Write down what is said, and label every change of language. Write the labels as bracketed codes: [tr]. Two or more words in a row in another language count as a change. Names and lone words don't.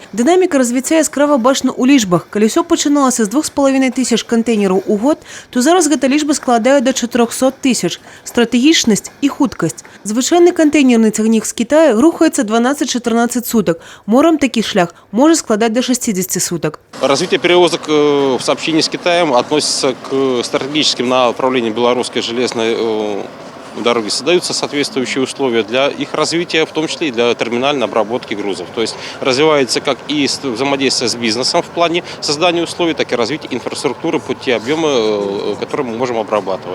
[be] Дынаміка развіцця яскрава бачна ў лічбах. Калі ўсё пачыналася з 2500 контейнераў у год, то зараз гэта лічба складае да 400 000. Стратэгічнасць і хуткасць. Звычайны контейнерны цягнік з Китая рухаецца 12-14 суток. Морам такі шлях може складаць до 60 суток. [ru] Развитие перевозок в сообщении с Китаем относится к стратегическим направлениям белорусской железной дороги. Создаются соответствующие условия для их развития, в том числе и для терминальной обработки грузов. То есть развивается как и взаимодействие с бизнесом в плане создания условий, так и развития инфраструктуры под те объемы, которые мы можем обрабатывать.